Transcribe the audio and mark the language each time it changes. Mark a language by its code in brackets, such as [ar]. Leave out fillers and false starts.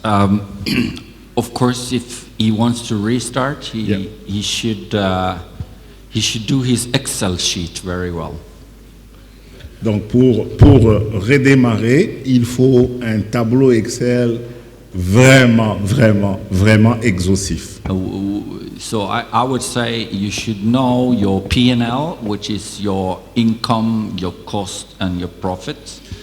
[en] Of course, if he wants to restart, he should do his Excel sheet very well. [fr] Donc pour redémarrer, il faut un tableau Excel vraiment exhaustif. [en] So I would say you should know your P&L, which is your income, your cost, and your profits.